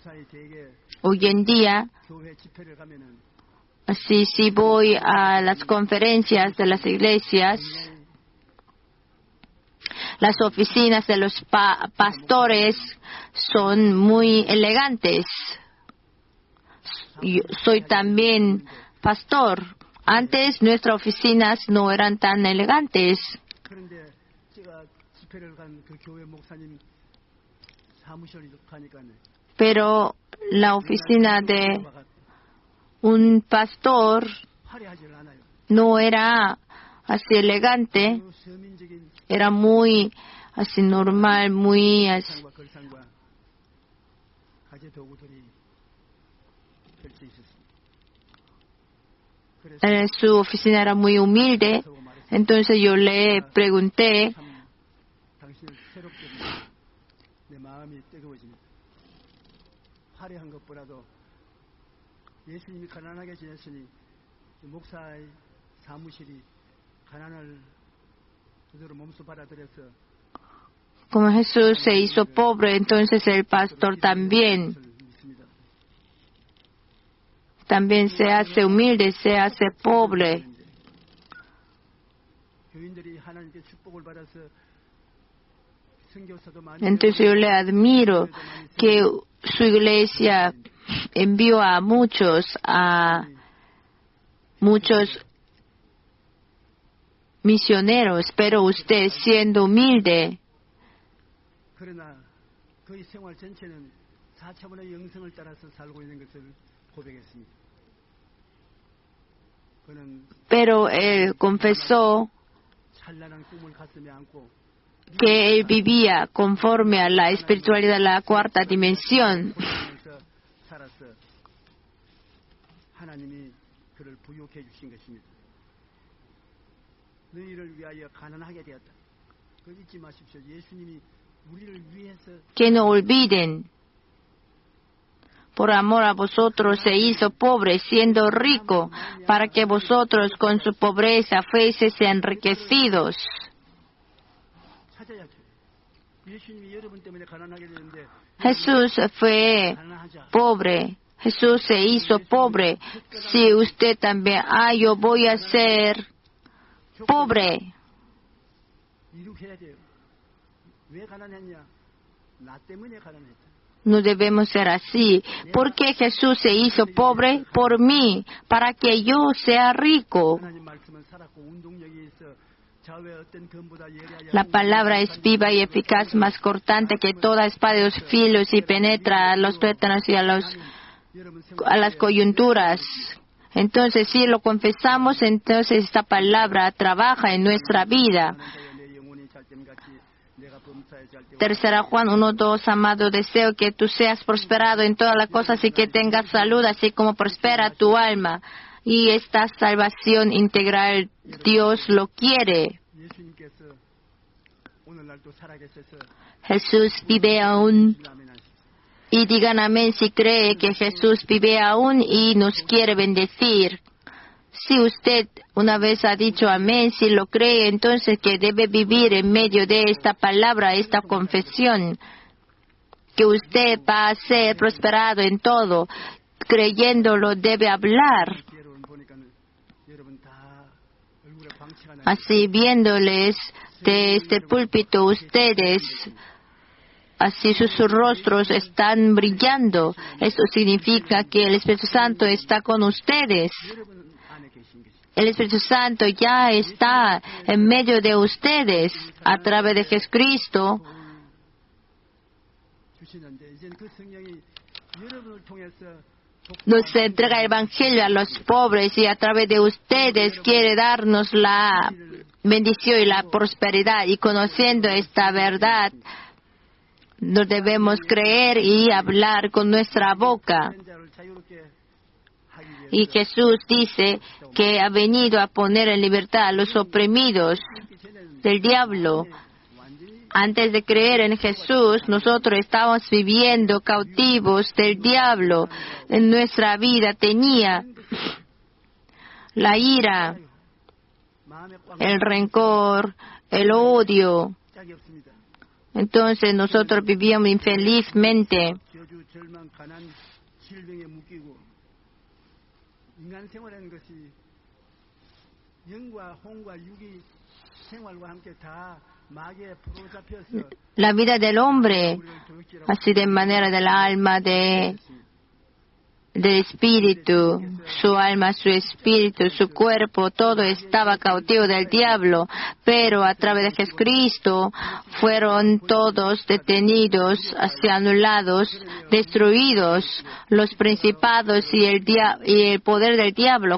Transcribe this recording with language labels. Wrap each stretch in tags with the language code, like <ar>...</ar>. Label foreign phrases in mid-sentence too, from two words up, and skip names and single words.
<es>Hoy en día, así si voy a las conferencias de las iglesias, las oficinas de los pastores son muy elegantes. Yo soy también pastor. Antes nuestras oficinas no eran tan elegantes.</es> <ko>그런데 제가 집회를 간 그 교회 목사님 사무실에 가니까요.</ko> <es>Pero la oficina de un pastor</es> <ko>화려하지 않아요.</ko> <es>no era así elegante,</es> <ko>그 서민적인</ko> <es>era muy así normal, muy así.</es> <ko>상과 걸상과 가재 도구들이 펼쳐 있었습니다. 그래서</ko> <es>Su oficina era muy humilde, entonces yo le pregunté,</es> <ko>참 당신을 새롭게 내 마음이 뜨거워집니다. 화려한 것보다도 예수님이 가난하게 지냈으니 목사의 사무실이 가난을 그대로 몸소 받아들여서</ko> <es>como Jesús se hizo pobre, entonces el pastor también se hace humilde, se hace pobre.</es> <ko>교인들이 하나님께 축복을 받아서 선교사도 많이</ko> <es>Entonces yo le admiro que su iglesia envió a muchos misioneros, pero usted siendo humilde,</es> <ko>그러나 그의 생활 전체는 4차원의 영성을 따라서 살고 있는 것을 고백했습니다. 그는</ko> <es>pero él confesó</es> <ko>찬란한 꿈을 가슴에 안고</ko> <es>que él vivía conforme a la espiritualidad de la cuarta dimensión.</es> <ko>고생하면서 살아서 하나님이 그를 부유케 해주신 것입니다. 너희를 위하여 가난하게 되었다. 그 잊지 마십시오. 예수님이 우리를 위해서</ko> <es>Que no olviden, por amor a vosotros se hizo pobre, siendo rico, para que vosotros con su pobreza fueseis enriquecidos.</es> <ko>찾아야죠. 예수님이 여러분 때문에 가난하게 되는데</ko> <es>Jesús fue</es> <ko>가난하자.</ko> <es>pobre, Jesús se hizo pobre. Si usted también, yo voy a ser pobre.</es> <ko>이룩해야 돼요. 왜 가난했냐? 나 때문에 가난했다.</ko> <es>No debemos ser así. Porque Jesús se hizo pobre por mí, para que yo sea rico.</es> <ko>하나님 말씀은 살았고 운동력이 있어 좌우의 어떤 검보다 예리하여</ko> <es>La palabra es viva y eficaz, más cortante que toda espada de dos filos y penetra a los tuétanos y a las coyunturas. Entonces, si lo confesamos, entonces esta palabra trabaja en nuestra vida. Tercera Juan 1:2, amado, deseo que tú seas prosperado en todas las cosas y que tengas salud, así como prospera tu alma. Y esta salvación integral, Dios lo quiere.</es> <ko>예수님께서 오늘날도 살아계셔서</ko> <es>Jesús vive aún. Y digan amén si cree que Jesús vive aún y nos quiere bendecir. Si usted una vez ha dicho amén, si lo cree, entonces que debe vivir en medio de esta palabra, esta confesión, que usted va a ser prosperado en todo, creyéndolo debe hablar.</es> <ko>여러분 보니까는 여러분 다 얼굴에 방치가 나.</ko> <es>Así viéndoles de este púlpito, ustedes, así sus rostros están brillando. Esto significa que el Espíritu Santo está con ustedes.</es> <ko>여러분 안에 계신 것이.</ko> <es>El Espíritu Santo ya está en medio de ustedes a través de Jesucristo.</es> <ko>주시는데 이제 그 성령이 여러분을 통해서</ko> <es>Nos entrega el Evangelio a los pobres y a través de ustedes quiere darnos la bendición y la prosperidad. Y conociendo esta verdad, nos debemos creer y hablar con nuestra boca.</es> <ko>자를 자유롭게 하기 위해</ko> <es>Y Jesús dice que ha venido a poner en libertad a los oprimidos del diablo. Antes de creer en Jesús, nosotros estábamos viviendo cautivos del diablo. En nuestra vida tenía la ira,</es> <ko>마음에 꽉</ko> <es>el rencor, el odio.</es> <ko>짝이 없습니다.</ko> <es>Entonces nosotros vivíamos infelizmente.</es> <ko>저주, 절망, 가난, 질병에 묶이고 인간 생활하는 것이 영과 혼과 육이 생활과 함께 다</ko> <es>la vida del hombre, así de manera del alma, del espíritu, su alma, su espíritu, su cuerpo, todo estaba cautivo del diablo, pero a través de Jesucristo fueron todos detenidos, así anulados, destruidos, los principados y el poder del diablo.</es>